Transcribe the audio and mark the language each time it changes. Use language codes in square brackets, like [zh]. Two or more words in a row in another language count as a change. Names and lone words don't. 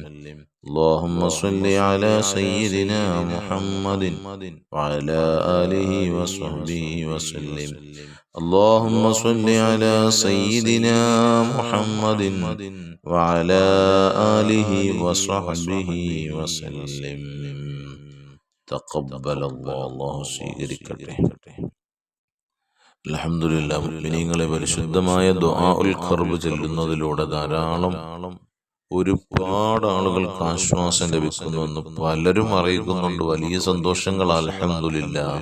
[ar] اللهم صل على سيدنا محمد وعلى آله وصحبه وسلم. اللهم صل على سيدنا محمد وعلى آله وصحبه وسلم. تقبل الله സ്വീകരിക്കട്ടെ. [ml] അൽഹംദുലില്ലാഹ്, മുഅ്മിനീങ്ങളെ പരിശുദ്ധമായ ദുആഉൽ ഖർബ് ചൊല്ലുന്നതിലൂടെ ധാരാളം ഒരുപാട് ആളുകൾക്ക് ആശ്വാസം ലഭിക്കുന്നുവെന്ന് പലരും അറിയിക്കുന്നുണ്ട്. വലിയ സന്തോഷങ്ങൾ അൽഹംദുലില്ലാഹ്.